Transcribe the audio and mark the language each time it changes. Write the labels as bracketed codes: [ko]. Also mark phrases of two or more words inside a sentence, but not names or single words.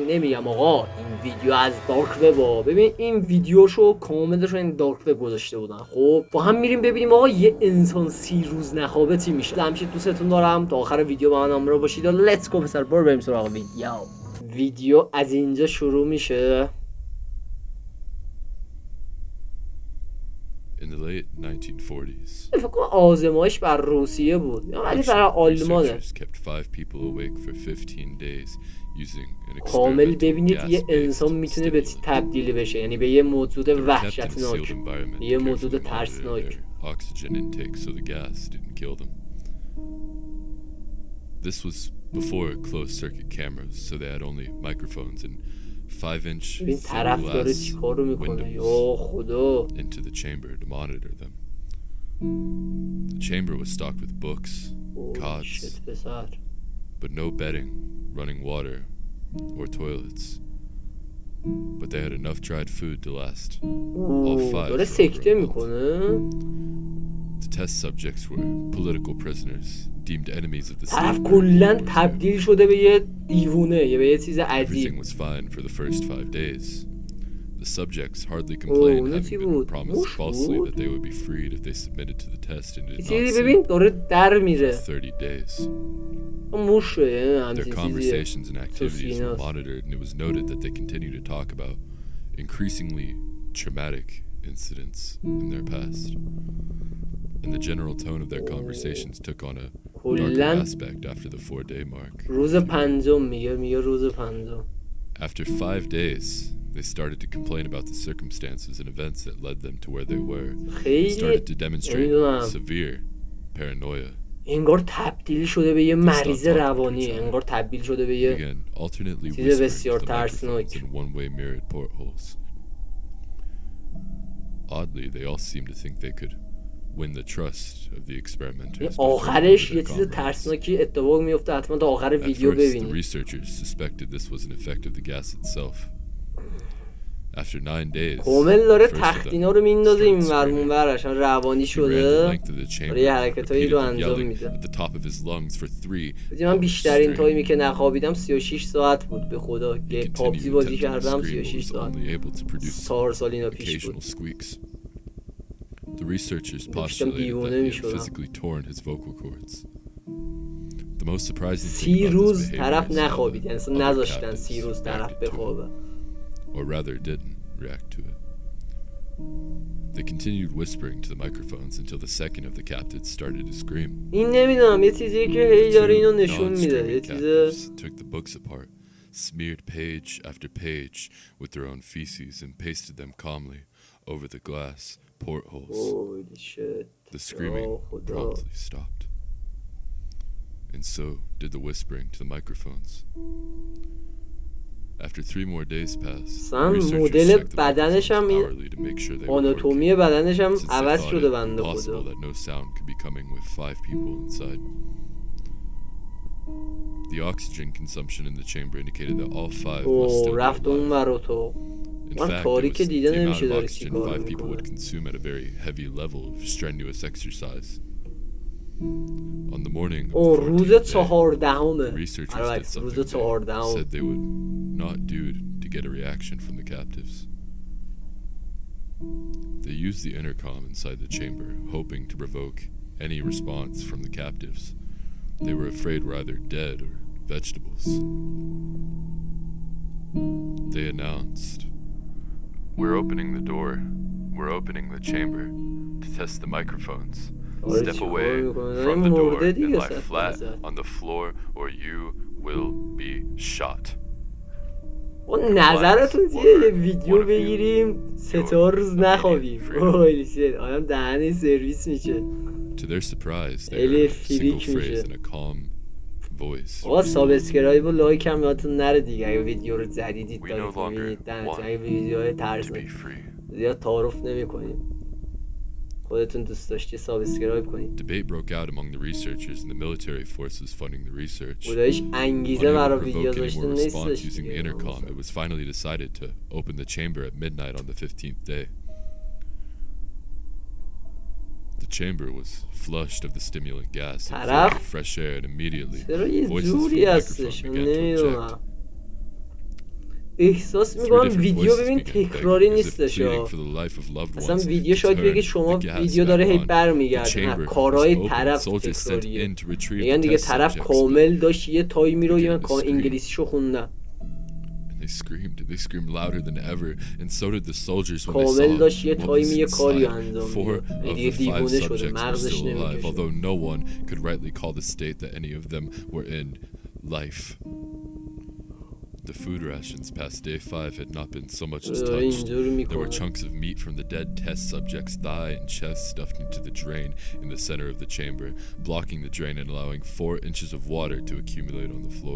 [fa] نمیگم آقا این ویدیو از [en] dark web, [fa] ببین این ویدیوشو کاملش رو این [en] dark web [fa] گذاشته بودن. خب با هم میریم ببینیم آقا یه انسان 30 روز نخوابه چی میشه. همیشه دوستتون دارم، تا آخر ویدیو با من همراه باشید. [en] let's go [fa] پسر، بریم سراغ ویدیو. از اینجا شروع میشه. [en] In the late 1940s, [fa] فکر کنم آزمایش بر روسیه بود ولی برای آلمانه. کامل ببینید یه انسان میتونه به تبدیل بشه، یعنی به یه موجود وحشتناک، یه موجود ترسناک. [en] This was before closed circuit cameras, so they had only microphones and 5-inch glass windows into the chamber to monitor them. The chamber was stocked with books, cots, but no bedding, running water, or toilets. But they had enough dried food to last all 5 for over a month. The test subjects were political prisoners, deemed enemies of the state. [fa] طرف کلاً تبدیل شده به یه دیوونه، به یه چیز عجیب. [en] Everything was fine for the first 5 days. The subjects hardly complained, having been promised falsely that they would be freed if they submitted to the test and did not [fa] ببین داره در میره. [en] 30 days. [fa] موشه [en] Their conversations and activities were monitored, and it was noted that they continued to talk about increasingly traumatic incidents in their past. And the general tone of their conversations took on a darker aspect after the 4-day mark. [fa] روز پنجم میگه روز پنجم. [en] After 5 days, they started to complain about the circumstances and events that led them to where they were. They started to demonstrate severe paranoia. [fa] انگار تبدیل شده به یه مریض روانی، انگار تبدیل شده به یه چیز بسیار ترسناک. [en] Oddly, they all seemed to think they could win the trust of the experimenters. [fa] آخرش یه چیز ترسناکی اتفاق میفته، حتما تا آخر ویدیو ببینید. [en] The researchers suspected this was an effect of the gas itself. After 9 days, [fa] کامل داره تختینا رو میندازه این ورمون برش، روانی شده، داره یه حرکتایی رو انجام میده. من بیشترین تایمی که نخوابیدم 36 ساعت بود، به خدا که پابجی بازی کردم 36 ساعت، 4 سال اینا پیش بود. [en] The researchers postulated that he had physically torn his vocal cords. The most surprising thing about this behavior is that other captives reacted to it, or rather didn't react to it. They continued whispering to the microphones until the second of the captives started to scream. [fa] این نمیدونم یه چیزی که هی داره اینو نشون میده، یه چیز. [en] Took the books apart, smeared page after page with their own feces and pasted them calmly over the glass portholes. Holy shit. The screaming promptly stopped. And so did the whispering to the microphones. After 3 more days passed, [fa] مدل بدنش هم آناتومی بدنش هم عوض شده بنده خدا. [en] that no sound could be coming with 5 people inside. The oxygen consumption in the chamber indicated that all 5 must still be [fa] رفت اون ورا تو. من تاریک دیده نمیشه داره چی کار [en] 5 people would [fa] میکنه. [en] consume at a very heavy level of strenuous exercise. On the morning of the [fa] روز 14مه. [en] researchers did something they said they would not do to get a reaction from the captives. They used the intercom inside the chamber, hoping to provoke any response from the captives. They were afraid were either dead or vegetables. They announced, "We're opening the door. We're opening the chamber to test the microphones. Step away from the door and lie flat on the floor or you will be shot." [fa] نظرتون چیه یه ویدیو بگیریم 3-4 روز نخوابیم؟ آدم دهنش سرویس میشه. [en] To their surprise, they [fa] خیلی [en] heard a single [fa] فریک [en] phrase [fa] میشه. [en] in a calm voice. [fa] آقا سابسکرایب و لایک هم یادتون نره دیگه اگه ویدیو رو جدیدید [en] We [fa] دارید [en] no longer [fa] میبینید [en] want [fa] اگه ویدیوهای [en] to [fa] ترسناک [en] be free. [fa] زیاد تعارف نمی‌کنیم. خودتون دوست داشتی سابسکرایب کنید. [en] Debate broke out among the researchers and the military forces funding the research. [fa] خداییش انگیزه [en] Unable [fa] برای [en] to [fa] ویدیو [en] provoke any [fa] داشتن [en] more response [fa] نیستش [en] using the [fa] دیگه. [en] intercom, it was finally decided to open the chamber at midnight on the 15th day. The chamber was flushed of the stimulant gas and filled with fresh air, and immediately [fa] چرا یه [en] voices from [fa] جوری [en] the [fa] هستش [en] microphone [fa] من [en] began to object. [fa] نمیدونم. احساس [en] Three [fa] میکنم [en] different [fa] ویدیو [en] voices [fa] ببین [en] began begging, [fa] تکراری [en] as if [fa] نیستش [en] pleading [fa] ها. [en] for the life of loved [fa] اصلا [en] ones [fa] ویدیو [en] to [fa] شاید بگه [en] turn [fa] شما [en] the gas [fa] ویدیو [en] back [fa] داره هی [en] on. The [fa] برمیگرده نه [en] chamber was [fa] کارهای [en] open. [fa] طرف [en] Soldiers sent [fa] تکراریه. [en] in to retrieve [fa] میگن [en] the [fa] دیگه [en] test [fa] طرف [en] subjects, [fa] کامل داشت یه تایمی رو [en] began to scream. [fa] انگلیسیشو خوندن [en] They screamed louder than ever, and so did the soldiers when they [fa] کامل [en] saw [fa] داشت یه [en] what was [fa] تایمی یه کاری [en] inside. [fa] انجام [en] 4 [fa] میده [en] of [fa] دیگه [en] the 5 [fa] دیوونه شده [en] subjects were [fa] مغزش [en] still alive, [fa] نمیکشه [en] although no one could rightly call the state that any of them were in life. The food rations past day 5 had not been so much as touched. There were chunks of meat from the dead test subject's thigh and chest stuffed into the drain in the center of the chamber, blocking the drain and allowing 4 inches of water to accumulate on the floor.